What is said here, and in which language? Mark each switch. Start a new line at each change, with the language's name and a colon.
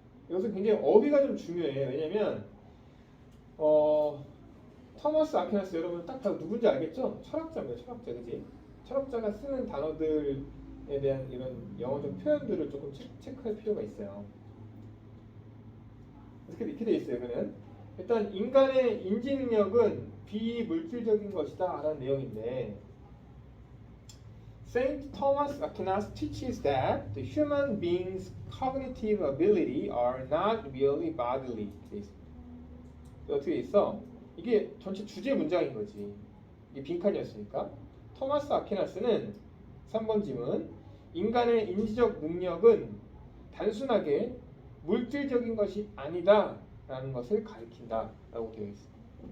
Korean: 여기서 굉장히 어휘가 좀 중요해요. 왜냐면 토마스 아퀴나스 여러분 딱 봐도 누군지 알겠죠? 철학자입니다. 철학자, 그지? 철학자가 쓰는 단어들에 대한 이런 영어적 표현들을 조금 체크할 필요가 있어요. 이렇게 돼 있어요. 그는 일단 인간의 인지 능력은 비물질적인 것이다 라는 내용인데
English: Saint Thomas Aquinas teaches that the human being's cognitive ability are not really bodily.
Korean: 어떻게 있어? 이게 전체 주제 문장인 거지. 이게 빈칸이었으니까. 토마스 아퀴나스는 3번 지문 인간의 인지적 능력은 단순하게 물질적인 것이 아니다 라는 것을 가리킨다 라고 되어 있습니다.